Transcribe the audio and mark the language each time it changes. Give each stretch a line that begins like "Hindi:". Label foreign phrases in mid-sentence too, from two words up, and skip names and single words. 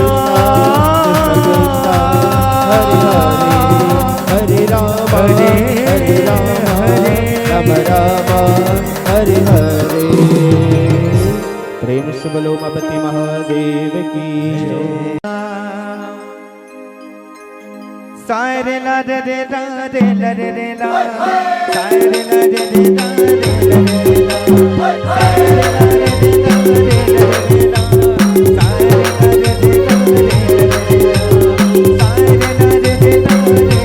Hindi: हरे हरे हरे राम राम हरे हरे प्रेम से बोलो उमापति महादेव की जय। सारे ला रे रे ला रे ला रे रे ला सारे ला रे रे ला रे ला रे रे ला सारे ला रे रे ला रे ला रे रे ला सारे ला रे रे ला रे ला रे रे ला सारे ला रे रे ला रे ला रे रे ला सारे ला रे रे ला रे ला रे रे ला